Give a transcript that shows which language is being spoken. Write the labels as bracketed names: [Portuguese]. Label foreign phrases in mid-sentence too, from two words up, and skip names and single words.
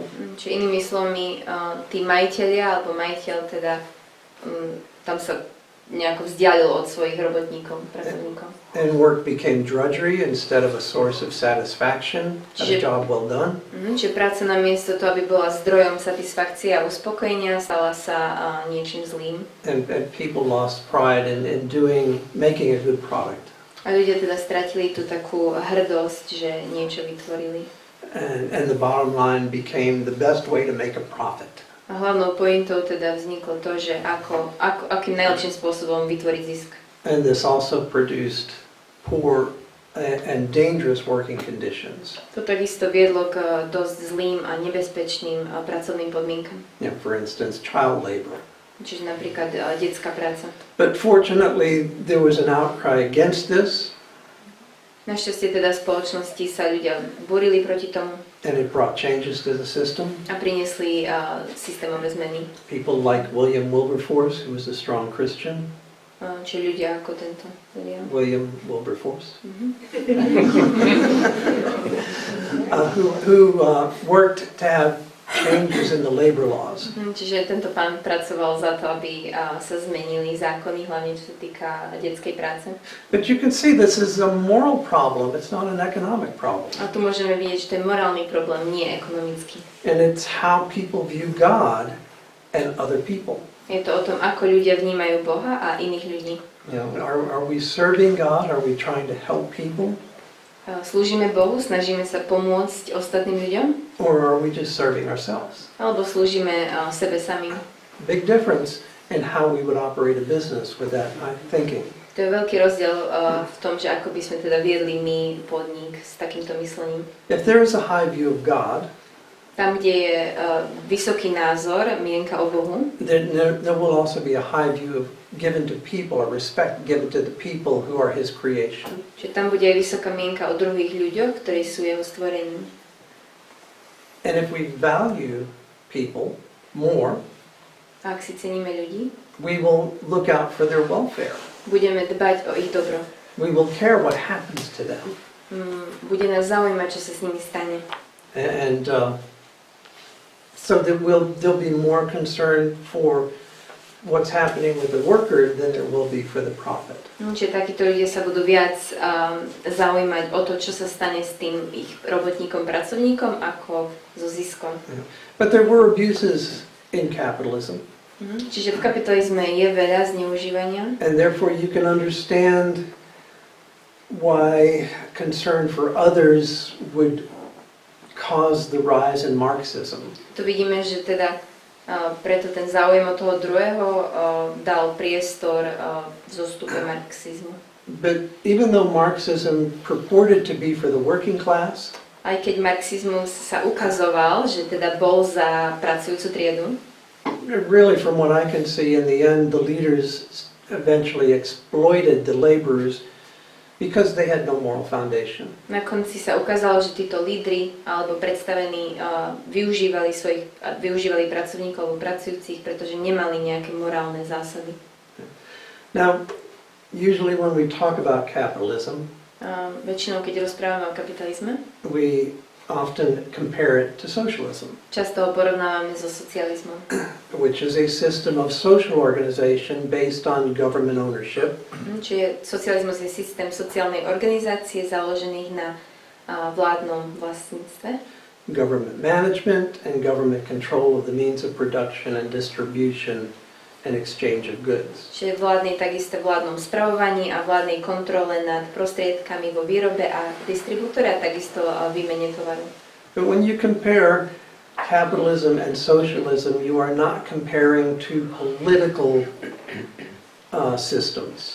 [Slovak] Čiže inými slovami, tí majitelia alebo majiteľ teda tam sa nejako vzdialil od svojich robotníkov, pracovníkov. [English] And work became drudgery instead of a source of satisfaction, a job well done. [Slovak] Čiže práca namiesto toho, aby bola zdrojom satisfakcie a uspokojenia, stala sa niečím zlým. [English] And people lost pride in making a good product. [Slovak] A ľudia teda stratili tú takú hrdosť, že niečo vytvorili. [English] And the bottom line became the best way to make a profit. [Slovak] A hlavnou pointou teda vzniklo to, že akým najlepším spôsobom vytvoriť zisk. [English] And this also produced poor and dangerous working conditions. [Slovak] To takisto viedlo k dosť zlým a nebezpečným pracovným podmienkam. [English] For instance, child labor. [Slovak] Čiže napríklad detská práca. [English] But fortunately, there was an outcry against this. [Slovak] Našťastie teda v spoločnosti sa ľudia burili proti tomu. [English] And it brought changes to the system. [Slovak] A priniesli systémové zmeny. [English] People like William Wilberforce, who was a strong Christian. [Slovak] Čiže ľudia ako tento William Wilberforce. [English] Who worked to have changes in the labor laws. [Slovak] Čiže tento pán pracoval za to, aby sa zmenili zákony, hlavne čo sa týka detskej práce. [English] But you can see this is a moral problem, it's not an economic problem. [Slovak] A tu môžeme vidieť, že to je morálny problém, nie ekonomický. [English] And it's how people view God and other people. [Slovak] Je to o tom, ako ľudia vnímajú Boha a iných ľudí. [English] Are we serving God? Are we trying to help people? [Slovak] Slúžime Bohu, snažíme sa pomôcť ostatným ľuďom? [English] Or are we just serving ourselves? [Slovak] Alebo slúžime sebe samým? [English] Big difference in how we would operate a business with that thinking. [Slovak] To je veľký rozdiel v tom, že ako by sme teda viedli my podnik s takýmto myslením. [English] If there is a high view of God, [Slovak] tam, kde je vysoký názor, mienka o Bohu, [English] there will also be a high view of given to people, or respect given to the people who are His creation. [Slovak] Čiže tam bude aj vysoká mienka o druhých ľuďoch, ktorí sú jeho stvorením. [English] And if we value people more, [Slovak] a ak si ceníme ľudí, [English] we will look out for their welfare. [Slovak] Budeme dbať o ich dobro. [English] We will care what happens to them. [Slovak] Bude nás zaujímať, čo sa s nimi stane. [English] And so that there'll be more concern for what's happening with the worker than there will be for the prophet. [Slovak] Čiže takíto ľudia sa budú viac zaujímať o to, čo sa stane s tým ich robotníkom, pracovníkom, ako so ziskom. [English] But there were abuses in capitalism. [Slovak] Čiže v kapitalizme je veľa zneužívania. [English] And therefore you can understand why concern for others would cause the rise in Marxism. [Slovak] Tu vidíme, že teda preto ten záujem od toho druhého dal priestor v zostupe marxizmu. [English] But even though Marxism purported to be for the working class, [Slovak] aj keď marxizmus sa ukazoval, že teda bol za pracujúcu triedu, [English] really from what I can see in the end the leaders eventually exploited the laborers because they had no moral foundation. [Slovak] Na konci sa ukázalo, že títo lídri alebo predstavení využívali pracovníkov alebo pracujúcich, pretože nemali nejaké morálne zásady. [English] Now, usually when we talk about capitalism, [Slovak] Väčšinou, keď rozprávame o kapitalizme, [English] we often compare it to socialism, [Slovak] často ho porovnávame so socializmom, [English] which is a system of social organization based on government ownership. [Slovak] Čiže socializmus je systém sociálnej organizácie založených na vládnom vlastníctve, [English] Government management and government control of the means of production and distribution and exchange of goods. [Slovak] Čiže takisto vládnom spravovaní a vládnej kontrole nad prostriedkami vo výrobe a distribútore a takisto výmene tovaru. [English] But when you compare capitalism and socialism, you are not comparing two political systems.